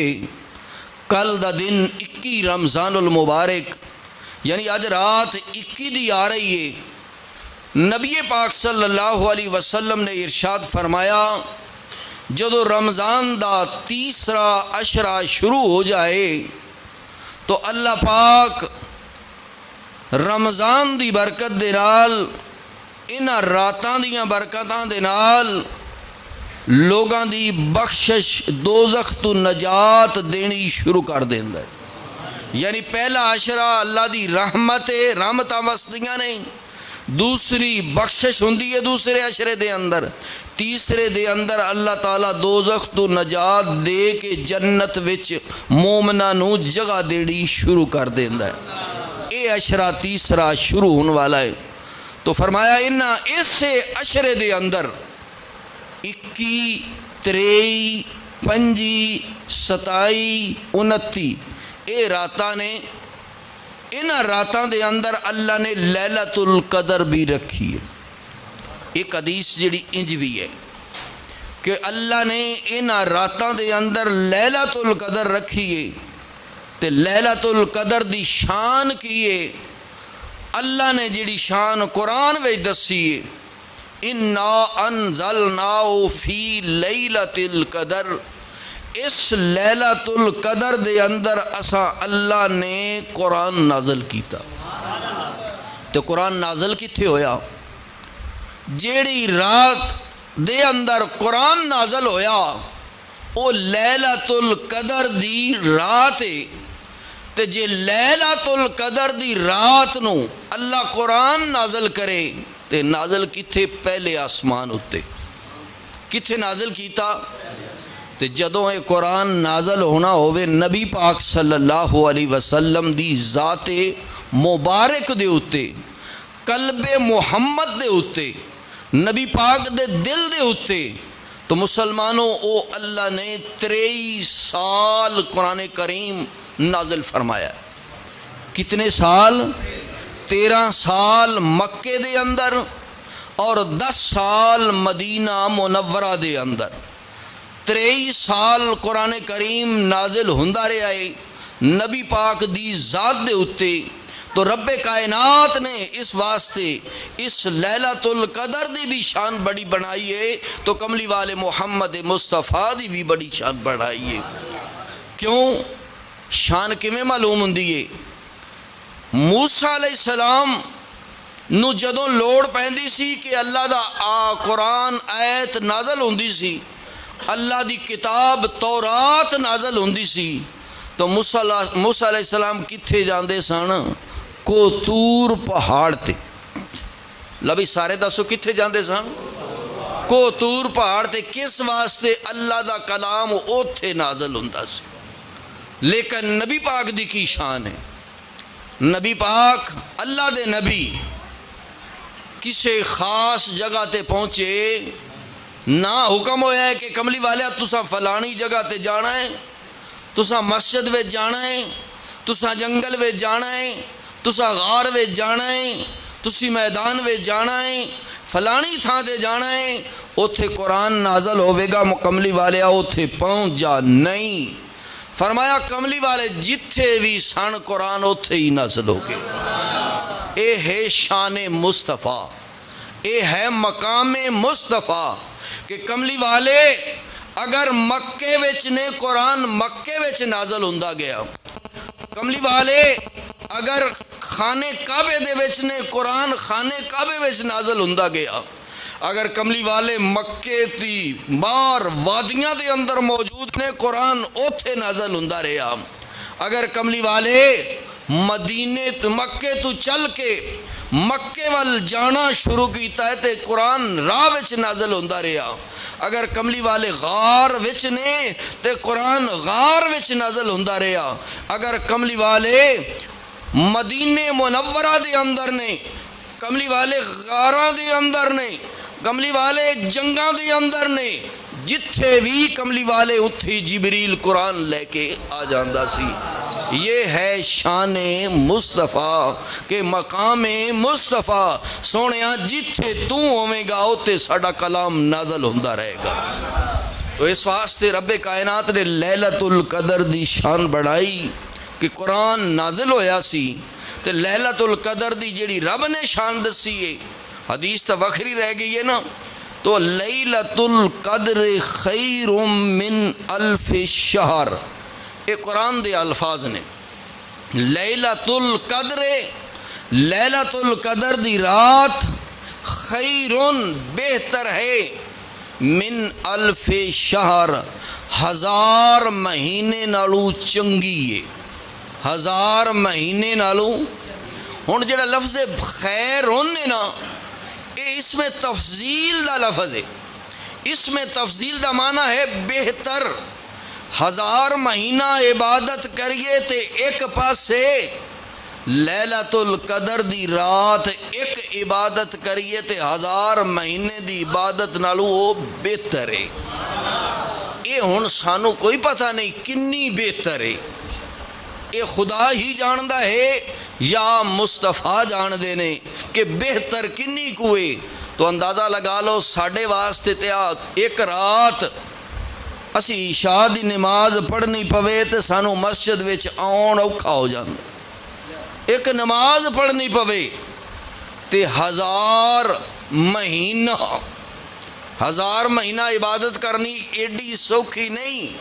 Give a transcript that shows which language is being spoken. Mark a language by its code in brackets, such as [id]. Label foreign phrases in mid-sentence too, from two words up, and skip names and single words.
[pa] کل دا دن 21 رمضان المبارک یعنی آج رات 21 دی آ رہی ہے. نبی پاک [ar] صلی اللہ علیہ وسلم [pa] نے ارشاد فرمایا جدو رمضان دا تیسرا عشرہ شروع ہو جائے تو اللہ پاک رمضان دی برکت دے نال انہاں راتاں دیاں برکتاں دے نال لوگاں دی بخشش دوزخ تو نجات دینی شروع کر دیندا ہے. یعنی پہلا عشرہ اللہ دی رحمتاں وسدیاں نہیں. دوسری بخشش ہوندی ہے دوسرے عشرے دے اندر. تیسرے دے اندر اللہ تعالیٰ دوزخ تو نجات دے کے جنت وچ مومناں نو جگہ دینی شروع کر دیندا ہے. اے عشرہ تیسرا شروع ہونے والا ہے. تو فرمایا انہاں اس عشرے دے اندر 21 23 25 27 29 اے راتاں نے انہاں راتاں دے اندر اللہ نے [ar] لیلۃ القدر [pa] بھی رکھی ہے. ایک حدیث جڑی انج بھی ہے کہ اللہ نے انہاں راتاں دے اندر [ar] لیلۃ القدر [pa] رکھی ہے تے [ar] لیلۃ القدر [pa] دی شان کی ہے. اللہ نے جڑی شان قرآن وچ دسی ہے [ar] انا انزلناہ فی لیلۃ القدر. [pa] اس لیلۃ القدر دے اندر اساں اللہ نے قرآن نازل کیتا. تو قرآن نازل کتھے ہویا جیڑی رات دے اندر قرآن نازل ہویا وہ لیلۃ القدر دی رات ہے۔ تے جے لیلۃ القدر دی رات نو اللہ قرآن نازل کرے تے نازل کتھے؟ پہلے آسمان اتے۔ کتھے نازل کیتا؟ تے جدوں اے قرآن نازل ہونا ہوئے نبی پاک [ar] صلی اللہ علیہ وسلم [pa] دی ذات مبارک دے اتے، قلب محمد دے اتے، نبی پاک دے دل دے اتے، تو مسلمانوں او اللہ نے 23 سال قرآن کریم نازل فرمایا۔ کتنے سال؟ 13 سال مکے دے اندر اور 10 سال مدینہ منورہ دے اندر، 23 سال قرآن کریم نازل ہوندا رہا ہے نبی پاک دی ذات دے اتے۔ تو رب کائنات نے اس واسطے اس لیلۃ القدر دی بھی شان بڑی بنائی ہے، تو کملی والے محمد مصطفیٰ دی بھی بڑی شان بڑھائی ہے۔ کیوں؟ شان کیویں معلوم ہوندی ہے؟ موسیٰ [ar] علیہ السلام [pa] نو جدوں لوڑ پیندی سی کہ اللہ دا قرآن آیت نازل ہوندی سی، اللہ دی کتاب تورات نازل ہوندی سی، تو موسیٰ [ar] علیہ السلام [pa] کتھے جاندے سن؟ کوتور پہاڑ تے۔ لبی سارے دسو کتھے جاندے سن؟ کوتور پہاڑ تے۔ کس واسطے؟ اللہ دا کلام اوتھے نازل ہوندا سی۔ لیکن نبی پاک دی کی شان ہے؟ نبی پاک اللہ دے نبی کسے خاص جگہ تے پہنچے نہ حکم ہویا ہے کہ کملی والے تساں فلانی جگہ تے جانا ہے، تساں مسجد وچ جانا ہے، تساں جنگل وچ جانا ہے، تساں غار وچ جانا ہے، تسی میدان وچ جانا ہے، فلانی تھاں تے جانا ہے، اوتھے قرآن نازل ہوے گا، کملی والے اوتھے پہنچ جا۔ نہیں، فرمایا کملی والے جتھے بھی سن قرآن اوتھے ہی نازل ہو گئے۔ اے ہے شان مصطفیٰ، اے ہے مقام مصطفیٰ کہ کملی والے اگر مکے وچ نے قرآن مکے وچ نازل ہوندا گیا، کملی والے اگر خانے کعبے دے وچ نے قرآن خانے کعبے وچ نازل ہوندا گیا، اگر کملی والے مکے دی باہر وادیاں دے اندر موجود نے قرآن اوتھے نازل ہوندا رہا، اگر کملی والے مدینے مکے تو چل کے مکے وال جانا شروع کیتا ہے تے قرآن راہ وچ نازل ہوندا رہا، اگر کملی والے غار وچ نے تے قرآن غار وچ نازل ہوندا رہا، اگر کملی والے مدینے منورہ دے اندر نے، کملی والے غاراں دے اندر نے، کملی والے جنگاں دے اندر نے، جتھے بھی کملی والے اتھی جبریل قرآن لے کے آ جاندا سی۔ یہ ہے شان مصطفیٰ کہ مقام مصطفیٰ سونیا جتھے تو ہوے گا اوتے ساڈا کلام نازل ہوندا رہے گا۔ تو اس واسطے رب کائنات نے لیلۃ القدر دی شان بڑھائی کہ قرآن نازل ہویا سی، تے لیلۃ القدر دی جیڑی رب نے شان دسی ہے، حدیث تو وکھری رہ گئی ہے نا، تو [ar] لیلۃ القدر خیر من الف شہر، [pa] یہ قرآن دے الفاظ نے۔ لیلۃ القدر، لیلۃ القدر دی رات خیر بہتر ہے، [ar] من الف شہر [pa] 1000 مہینے نالوں چنگی ہے، 1000 مہینے نالوں۔ ہن جڑا لفظ خیر ہونے نا، اس میں تفضیل دا لفظ ہے، اس میں تفضیل دا معنی ہے بہتر۔ 1000 مہینہ عبادت کریے تے ایک پاسے لیلۃ القدر دی رات ایک عبادت کریے تے 1000 مہینے دی عبادت نالوں وہ بہتر ہے۔ یہ ہن سانو کوئی پتہ نہیں کنی بہتر ہے، یہ خدا ہی جاندا ہے یا مصطفیٰ جان دے نے کہ بہتر کنی کوئے۔ تو اندازہ لگا لو ساڈے واسطے تے ایک رات اسی عشاء دی نماز پڑھنی پوے تے سانو مسجد وچ آن اوکھا ہو جاندا، ایک نماز پڑھنی پوے تے 1000 مہینہ 1000 مہینہ عبادت کرنی ایڈی سوکھی نہیں۔